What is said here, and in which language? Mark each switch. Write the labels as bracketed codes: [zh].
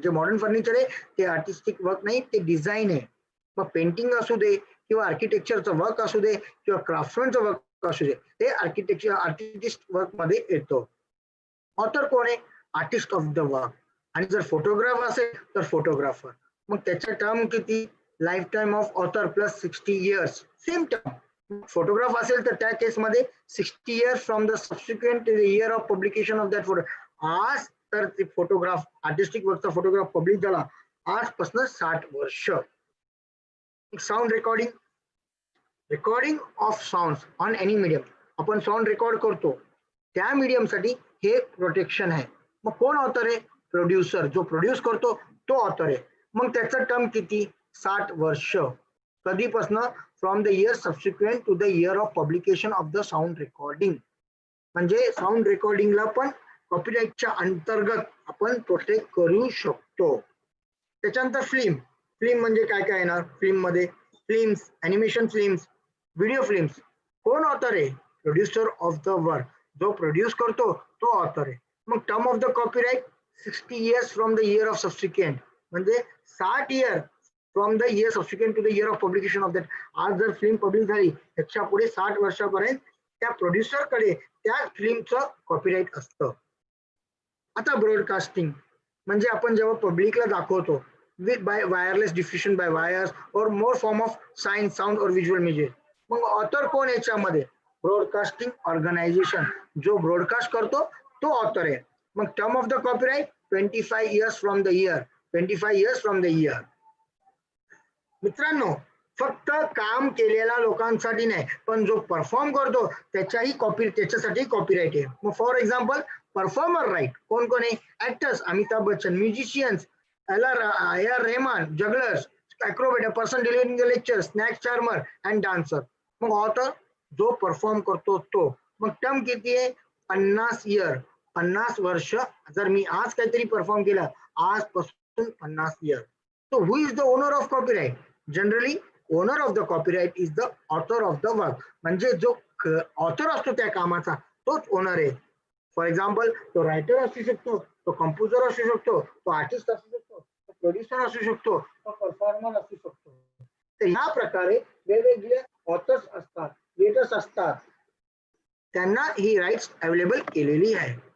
[mr] जे modern furniture आहे ते आर्टिस्टिक वर्क नाही, ते डिझाईन आहे. मग पेंटिंग असू दे किंवा आर्किटेक्चरचं वर्क असू दे किंवा क्राफ्टमॅनचं वर्क असू दे, ते आर्टिस्ट वर्क मध्ये येतो. ऑथर कोण आहे? [en] Artist of the work. [mr] आणि जर फोटोग्राफ असेल तर फोटोग्राफर. मग त्याचा टर्म किती? [en] Life time of author plus 60 years. Same term. [mr] Photograph असेल तर त्या केसमध्ये [en] 60 years from the subsequent year of publication of that photo. [mr] आज तर ते फोटोग्राफ, आर्टिस्टिक वर्कचा फोटोग्राफ पब्लिक झाला आजपासून 60 वर्ष. [en] Sound recording, recording of sound on any medium. [mr] आपण साऊंड रेकॉर्ड करतो त्या मीडियम साठी हे प्रोटेक्शन आहे. मग कोण ऑथर आहे? प्रोड्युसर. जो प्रोड्यूस करतो तो ऑथर आहे. मग त्याचं टर्म किती? 60 वर्ष. कधीपासून? [en] From the year subsequent to the year of publication of the sound recording. [mr] म्हणजे साऊंड रेकॉर्डिंगला पण कॉपीराइटच्या अंतर्गत आपण प्रोटेक्ट करू शकतो. त्याच्यानंतर फिल्म. फिल्म म्हणजे काय काय येणार? फिल्म मध्ये films, animation films, video films. कोण ऑथर आहे? [en] Producer of the work. [mr] जो प्रोड्यूस करतो तो ऑथर आहे. [en] मग term of the copyright 60 years from the year of subsequent. म्हणजे 60 year from the year subsequent to the year of publication of that. [mr] आज जर फिल्म पब्लिक झाली त्याच्या पुढे 60 वर्षापर्यंत त्या प्रोड्युसर कडे त्या फिल्मचं कॉपीराइट असतं. आता ब्रॉडकास्टिंग म्हणजे आपण जेव्हा पब्लिकला दाखवतो [en] with by wireless diffusion by wires or more form of sign, sound or visual media. [mr] मग ऑथर कोण याच्यामध्ये? Broadcasting organisation. जो ब्रॉडकास्ट करतो तो ऑथर आहे. [en] मग term of the copyright 25 years from the year. 25 years from the year. [mr] मित्रांनो, फक्त काम केलेल्या लोकांसाठी नाही, पण जो परफॉर्म करतो त्याच्यासाठी कॉपीराइट आहे. मग [en] For example performer right. [mr] कोण कोण आहे? Actors, Amitabh Bachchan, musicians, A.R. [en] Rahman, jugglers, acrobat, a person delivering the lecture, snack charmer and dancer. [mr] मग ऑथर जो परफॉर्म करतो तो. मग टर्म किती आहे? 50 इयर. 50 वर्ष. जर मी आज काहीतरी परफॉर्म केलं आजपासून 50 year. [en] So who is the owner of copyright? Generally, owner of the copyright is the author of the work. [mr] म्हणजे जो ऑथर असतो त्या कामाचा तोच ओनर आहे. [en] for example [mr] तो रायटर असू शकतो, तो कंपोजर असू शकतो, तो आर्टिस्ट असू शकतो, तो प्रोड्युसर असू शकतो, तो परफॉर्मर असू शकतो. तर ह्या प्रकारे वेगवेगळे ऑथर्स असतात, क्रिएटर्स असतात, त्यांना ही राईट्स अवेलेबल केलेली आहे.